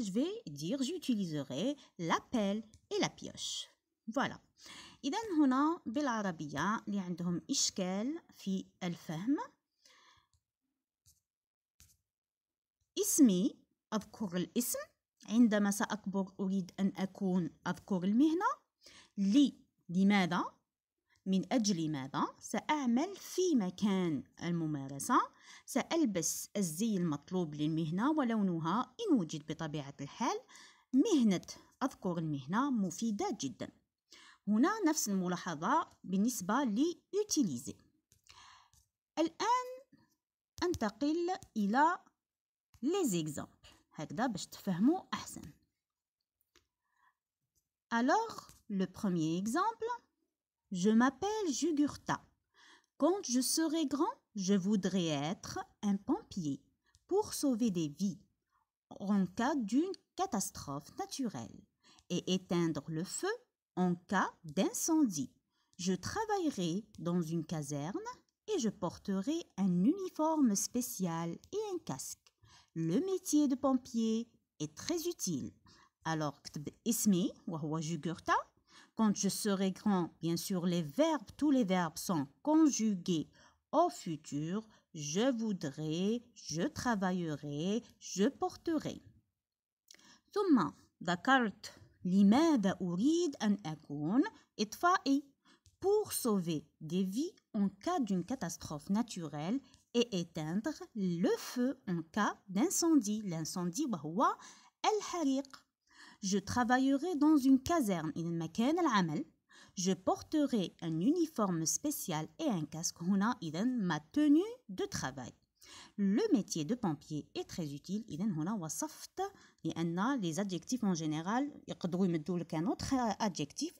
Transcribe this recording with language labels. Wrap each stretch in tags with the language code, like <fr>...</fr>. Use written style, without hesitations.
<fr>Je vais dire j'utiliserai la pelle et la pioche. Voilà.</fr> <ar>إذا هنا بالعربية اللي عندهم إشكال في الفهم. اسمي أذكر الاسم، عندما سأكبر أريد أن أكون أذكر المهنة. لماذا؟ من أجل ماذا؟ سأعمل في مكان الممارسة، سألبس الزي المطلوب للمهنة ولونها إن وجد بطبيعة الحال. مهنة أذكر المهنة مفيدة جدا. هنا نفس الملاحظة بالنسبة لutiliser. الآن أنتقل إلى</ar> <fr>les exemples</fr> <ar>هكذا باش تفهموا أحسن.</ar> <fr>Alors, le premier exemple. Je m'appelle Jugurtha. Quand je serai grand, je voudrais être un pompier pour sauver des vies en cas d'une catastrophe naturelle et éteindre le feu en cas d'incendie. Je travaillerai dans une caserne et je porterai un uniforme spécial et un casque. Le métier de pompier est très utile.</fr> <ar>Alors, كتب اسمي وهو Jugurtha.</ar> <fr>Quand je serai grand, bien sûr, tous les verbes sont conjugués au futur. Je voudrais, je travaillerai, je porterai.</fr> <ar>ثم ذكرت لماذا أريد أن أكون إطفائي</ar> <fr>pour sauver des vies en cas d'une catastrophe naturelle et éteindre le feu en cas d'incendie.</fr> <ar>L'incendie وهو الحريق.</ar> <fr>Je travaillerai dans une caserne</fr> <ar>إذا مكان العمل.</ar> <fr>Je porterai un uniforme spécial et un casque</fr> <ar>هنا إذا</ar> <fr>ma tenue de travail. Le métier de pompier est très utile.</fr> <ar>إذا هنا وصفت لأن</ar> <fr>les adjectifs en général</fr> <ar>يقدروا يمدوا لك</ar> <fr>un autre adjectif.</fr>